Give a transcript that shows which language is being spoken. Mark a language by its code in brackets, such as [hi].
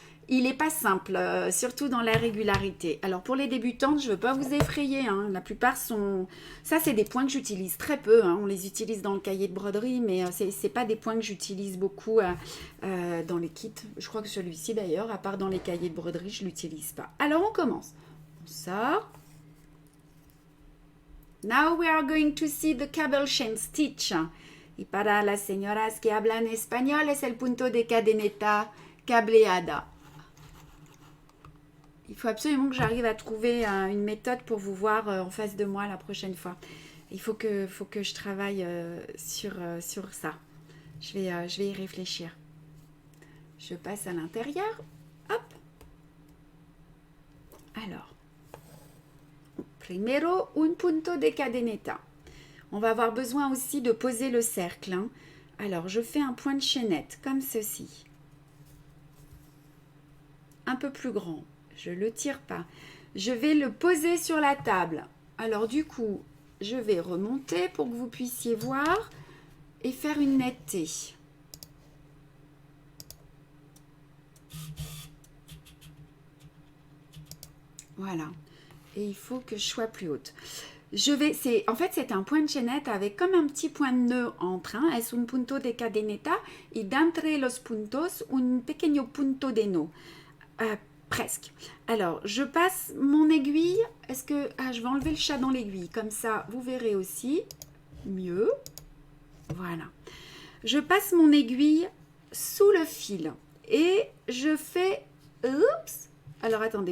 [fr] Il n'est pas simple, surtout dans la régularité. Alors, pour les débutantes, je ne veux pas vous effrayer. Hein. La plupart sont... Ça, c'est des points que j'utilise très peu. Hein. On les utilise dans le cahier de broderie, mais ce n'est pas des points que j'utilise beaucoup dans les kits. Je crois que celui-ci, d'ailleurs, à part dans les cahiers de broderie, je ne l'utilise pas. Alors, on commence. On sort. [en] Now we are going to see the cable chain stitch. [es] Y para las señoras que hablan español es el punto de cadeneta cableada. [fr] Il faut absolument que j'arrive à trouver une méthode pour vous voir en face de moi la prochaine fois. Il faut que je travaille sur ça. Je vais y réfléchir. Je passe à l'intérieur. Hop. Alors. [es] Primero, un punto de cadeneta. [fr] On va avoir besoin aussi de poser le cercle. Hein. Alors, je fais un point de chaînette, comme ceci. Un peu plus grand. Je ne le tire pas. Je vais le poser sur la table. Alors, du coup, je vais remonter pour que vous puissiez voir et faire une netteté. Voilà. Et il faut que je sois plus haute. En fait, c'est un point de chaînette avec comme un petit point de nœud entre. Hein. [es] Es un punto de cadeneta y d'entre los puntos un pequeño punto de nœud. [fr] Presque. Alors, je passe mon aiguille. Est-ce que... Ah, je vais enlever le chat dans l'aiguille. Comme ça, vous verrez aussi mieux. Voilà. Je passe mon aiguille sous le fil. Et je fais... Oups. Alors, attendez.